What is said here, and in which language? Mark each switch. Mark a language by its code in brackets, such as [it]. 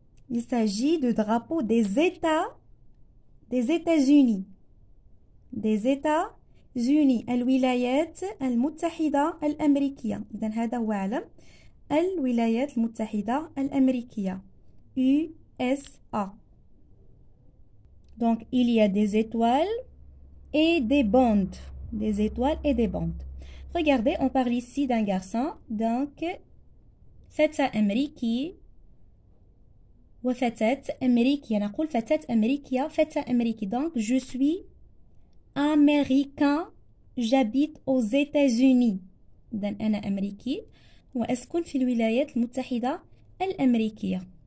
[fr] Il s'agit de drapeau des États-Unis. Des États-Unis. [ar] الولايات المتحدة الأمريكية. إذن هذا هو علم الولايات المتحدة الأمريكية. [en] USA. [fr] Donc il y a des étoiles et des bandes. Des étoiles et des bandes. Regardez, on parle ici d'un garçon. [ar] Donc فتاة أمريكي وفتاة أمريكية. نقول فتاة أمريكية, فتاة أمريكي. [fr] Donc je suis américain, j'habite aux États-Unis. [ar] إذن أنا أمريكي وأسكن في الولايات المتحدة الأمريكية.